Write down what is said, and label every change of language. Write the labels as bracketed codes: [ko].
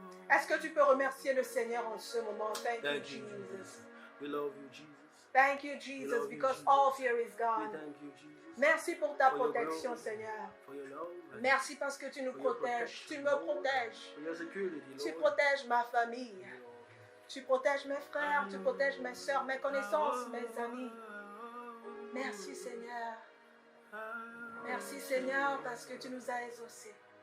[fr] Est-ce que tu peux remercier le Seigneur en ce moment? [en] Thank you, Jesus. We love you, Jesus. Thank you, Jesus, because all fear is gone. Thank you, Jesus. [fr] Merci pour ta protection, Seigneur. Merci parce que tu nous protèges. Tu me protèges. Tu protèges ma famille. Tu protèges mes frères. Tu protèges mes soeurs, mes connaissances, mes amis. Merci, Seigneur. Merci, Seigneur, parce que tu nous as exaucés.